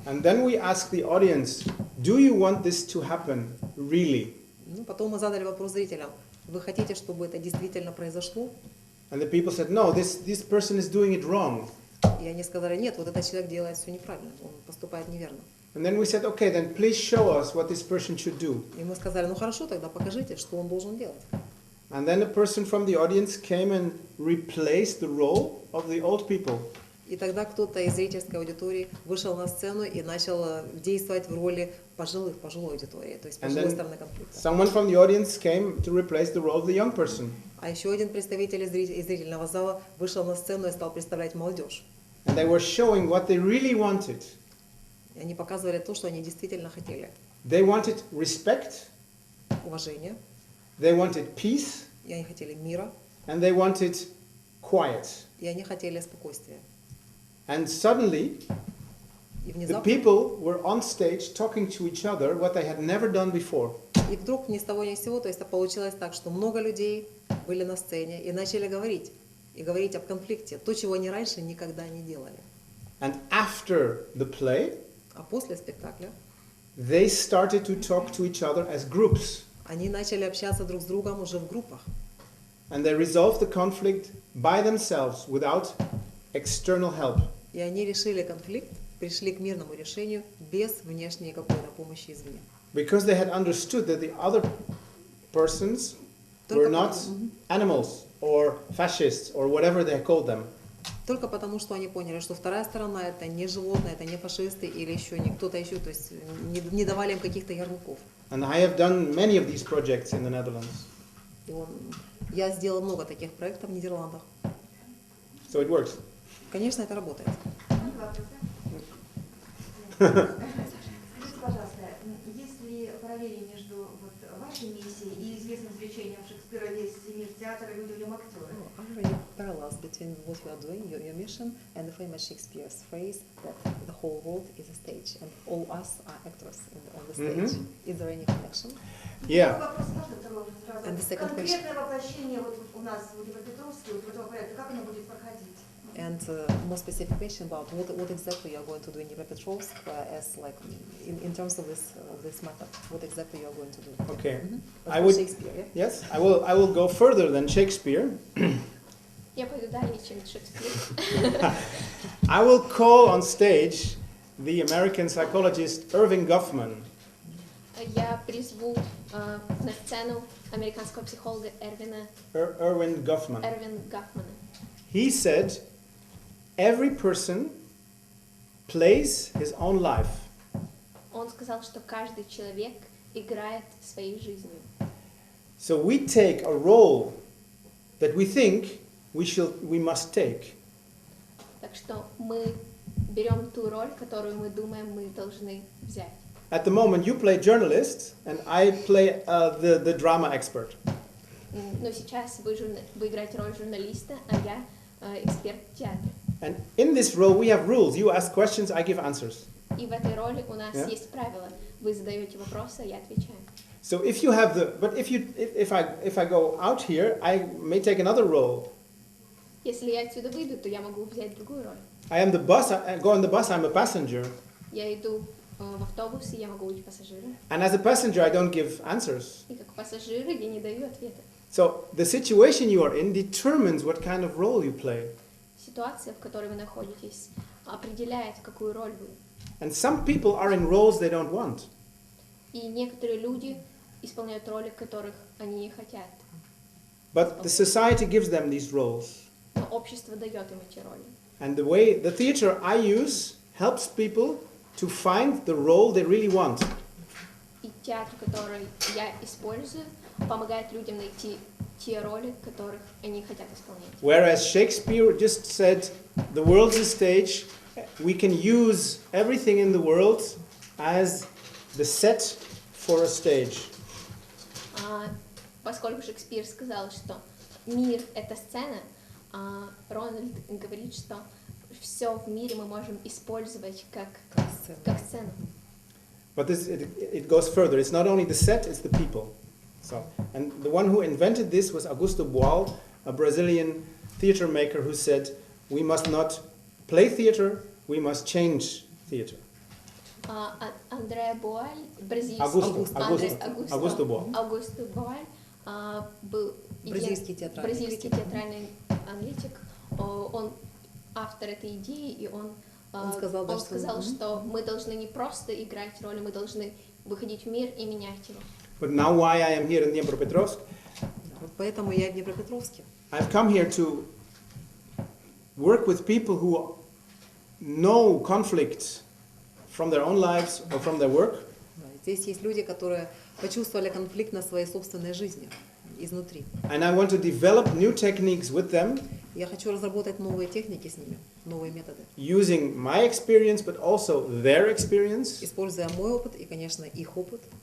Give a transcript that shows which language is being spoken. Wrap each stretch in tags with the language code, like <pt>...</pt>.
<en>And then we asked the audience, do you want this to happen really?</en> <ru>Ну, потом мы задали вопрос зрителям, вы хотите, чтобы это действительно произошло?</ru> <en>And the people said, no, this person is doing it wrong.</en> <ru>И они сказали, нет, вот этот человек делает все неправильно, он поступает неверно.</ru> <en>And then we said, okay, then please show us what this person should do.</en> <ru>И мы сказали, ну хорошо, тогда покажите, что он должен делать.</ru> <en>And then a person from the audience came and replaced the role of the old people.</en> <ru>И тогда кто-то из зрительской аудитории вышел на сцену и начал действовать в роли пожилой аудитории, то есть пожилой стороны конфликта.</ru> <en>Someone from the audience came to replace the role of the young person.</en> <ru>А еще один представитель из зрительного зала вышел на сцену и стал представлять молодежь.</ru> <en>And they were showing what they really wanted.</en> <ru>И они показывали то, что они действительно хотели.</ru> <en>They wanted respect,</en> <ru>Уважение,</ru> <en>they wanted peace,</en> <ru>и они хотели мира,</ru> <en>and they wanted quiet.</en> <ru>и они хотели спокойствия.</ru> <en>And suddenly,</en> <ru>И</ru> <en>the</en> <ru>внезапно,</ru> <en>people were on stage talking to each other what they had never done before.</en> <ru>и вдруг ни с того ни с сего, то есть получилось так, что много людей были на сцене и начали говорить. И говорить об конфликте, то, чего они раньше никогда не делали.</ru> <en>And after the play,</en> <ru>А после спектакля</ru> <en>they started to talk to each other as groups.</en> <ru>они начали общаться друг с другом уже в группах.</ru> <en>and they resolved the conflict by themselves without external help.</en> <ru>И они решили конфликт, пришли к мирному решению без внешней какой-то помощи извне.</ru> <en>Because they had understood that the other persons were not animals or fascists or whatever they called them.</en> <ru>Только потому, что они поняли, что вторая сторона это не животные, это не фашисты или еще не кто-то еще, то есть не давали им каких-то ярлыков.</ru> <en>And I have done many of these projects in the Netherlands.</en> <ru>Я сделала много таких проектов в Нидерландах.</ru> <en>So it works.</en> <ru>Конечно, это работает. Скажите, пожалуйста, есть ли параллели между вашей миссией и известным изречением Шекспира «Весь мир театр, и люди в нем актеры»?</ru> <en>Are there any parallels between what you are doing, your mission, and the famous Shakespeare's phrase that the whole world is a stage and all us are actors on the stage? Is there any connection? Yeah.</en> <ru>Вопрос можно второй сразу?</ru> <en>And the second</en> <ru>Конкретное воплощение у нас в Днепропетровске этого проекта, как оно будет проходить?</ru> <en>And more specific question about what exactly you are going to do in Dnepropetrovsk as like in terms of this matter. What exactly you are going to do? Okay. But I for would. Shakespeare, yeah? Yes, I will go further than Shakespeare.</en> <ru>Я пойду дальше, чем Шекспир.</ru> <en>I will call on stage the American psychologist Irving Goffman.</en> <ru>Я призву на сцену американского психолога</ru> <en>Erwin Goffman.</en> <ru>Эрвин Гафмана.</ru> <en>He said, every person plays his own life.</en> <ru>Он сказал, что каждый человек играет своей жизнью.</ru> <en>So we take a role that we think we must take.</en> <ru>Так что мы берем ту роль, которую мы думаем, мы должны взять.</ru> <en>At the moment, you play journalist, and I play the drama expert.</en> <ru>Но сейчас вы играете роль журналиста, а я эксперт в театре.</ru> <en>And in this role, we have rules. You ask questions, I give answers.</en> <ru>И в этой роли у нас</ru> <en>Yeah.</en> <ru>есть правила. Вы задаете вопросы, а я отвечаю.</ru> <en>So if you have if I go out here, I may take another role.</en> <ru>Если я отсюда выйду, то я могу взять другую роль.</ru> <en>I am the bus. I go on the bus. I'm a passenger.</en> <ru>Я иду в автобус, и я могу быть пассажиром.</ru> <en>And as a passenger, I don't give answers.</en> <ru>И как пассажир я не даю ответа.</ru> <en>So the situation you are in determines what kind of role you play.</en> <ru>Ситуация, в которой вы находитесь, определяет, какую роль вы.</ru> <en>And some people are in roles they don't want.</en> <ru>И некоторые люди исполняют роли, которых они не хотят.</ru> <en>But the society gives them these roles.</en> <ru>Но общество дает им эти роли.</ru> <en>And the theater I use helps people to find the role they really want.</en> <ru>И театр, который я использую, помогает людям найти те роли, которых они хотят исполнять.</ru> <en>Whereas Shakespeare just said, the world's a stage, we can use everything in the world as the set for a stage.</en> <ru>Поскольку Шекспир сказал, что мир — это сцена, Рональд говорит, что все в мире мы можем использовать как сцену.</ru> <en>But it goes further. It's not only the set, it's the people. So, and the one who invented this was Augusto Boal, a Brazilian theater maker who said, we must not play theater, we must change theater.</en> <ru>Андреа Боаль, бразильский</ru> <en>Augusto Boal.</en> <ru>Аугусто Боаль был бразильский театральный аналитик. Он автор этой идеи, и он сказал, что мы должны не просто играть роли, мы должны выходить в мир и менять его.</ru> <en>But now why I am here in Dnepropetrovsk?</en> <ru>Вот поэтому я в Днепропетровске.</ru> <en>I've come here to work with people who know conflict from their own lives or from their work.</en> <ru>Здесь есть люди, которые почувствовали конфликт на своей собственной жизни изнутри.</ru> <en>And I want to develop new techniques with them.</en> <ru>Я хочу разработать новые техники с ними, новые методы.</ru> <en>Using my experience, but also their experience.</en> <ru>Используя мой опыт и, конечно, их опыт.</ru>